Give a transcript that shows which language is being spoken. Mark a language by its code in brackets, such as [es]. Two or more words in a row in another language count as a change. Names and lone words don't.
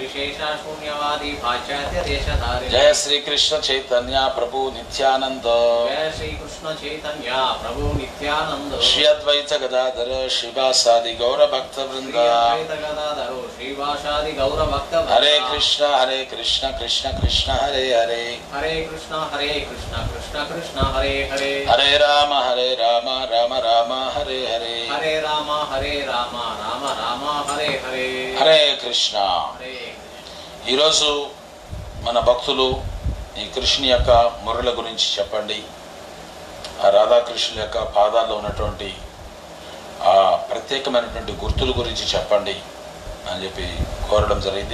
[sa] జయ శ్రీ కృష్ణ చైతన్య ప్రభు నిత్యానంద శ్రీ అద్వైత గదాధర శ్రీవాసాది గౌర భక్త వృంద. హరే కృష్ణ కృష్ణ కృష్ణ హరే హరే హరే కృష్ణ కృష్ణ కృష్ణ హరే హరే హరే రామ రామ రామ హరే హరే హరే రామ రామ రామ హరే హరే హరే కృష్ణ. [te] ఈరోజు మన భక్తులు ఈ కృష్ణుని యొక్క మురళ గురించి చెప్పండి, ఆ రాధాకృష్ణుల యొక్క పాదాల్లో ఉన్నటువంటి ఆ ప్రత్యేకమైనటువంటి గుర్తుల గురించి చెప్పండి అని చెప్పి కోరడం జరిగింది.